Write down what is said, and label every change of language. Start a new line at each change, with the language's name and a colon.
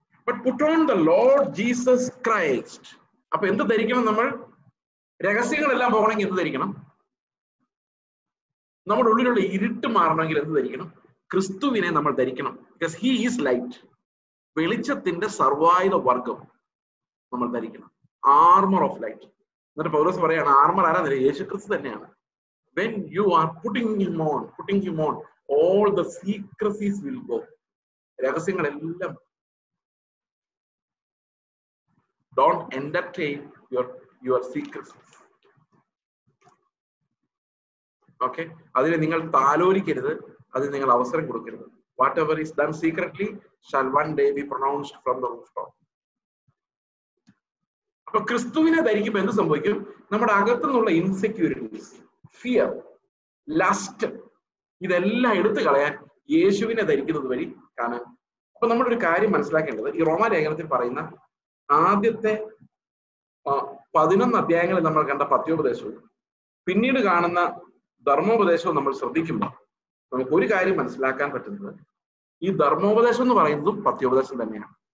English: But put on the Lord Jesus Christ.
Malayalam: അപ്പൊ എന്ത് ധരിക്കണം? നമ്മൾ രഹസ്യങ്ങളെല്ലാം പോകണമെങ്കിൽ എന്ത് ധരിക്കണം? നമ്മുടെ ഉള്ളിലുള്ള ഇരുട്ട് മാറണമെങ്കിൽ എന്ത് ധരിക്കണം? ക്രിസ്തുവിനെ നമ്മൾ ധരിക്കണം.
English: Because he is light.
Malayalam: വെളിച്ചത്തിന്റെ സർവായുധ വർഗം നമ്മൾ ധരിക്കണം.
English: Armour of light.
Malayalam: എന്നിട്ട് പൗലോസ് പറയാണ്, ആർമർ ആരാ? യേശു ക്രിസ്തു തന്നെയാണ്.
English: When you are putting him on, all the secrecies will go.
Malayalam: രഹസ്യങ്ങളെല്ലാം,
English: don't entertain your secrecies. Okay.
Malayalam: അതിനെ നിങ്ങൾ താലോലിക്കരുത്, അതിന് നിങ്ങൾ അവസരം കൊടുക്കരുത്.
English: Whatever is done secretly shall one day be pronounced from the rooftop.
Malayalam: അപ്പൊ ക്രിസ്തുവിനെ ധരിക്കുമ്പോൾ എന്ത് സംഭവിക്കും? നമ്മുടെ അകത്തുനിന്നുള്ള ഇൻസെക്യൂരിറ്റീസ്, ഫിയർ, ലസ്റ്റ്, ഇതെല്ലാം എടുത്തു കളയാൻ യേശുവിനെ ധരിക്കുന്നത് വഴി കാണാൻ. അപ്പൊ നമ്മളൊരു കാര്യം മനസ്സിലാക്കേണ്ടത്, ഈ റോമാലേഖനത്തിൽ പറയുന്ന ആദ്യത്തെ 11 അധ്യായങ്ങളിൽ നമ്മൾ കണ്ട പത്യോപദേശവും പിന്നീട് കാണുന്ന ധർമ്മോപദേശവും നമ്മൾ ശ്രദ്ധിക്കുമ്പോൾ നമുക്ക് ഒരു കാര്യം മനസ്സിലാക്കാൻ പറ്റുന്നത്, ഈ ധർമ്മോപദേശം എന്ന് പറയുന്നതും പത്യോപദേശം തന്നെയാണ്.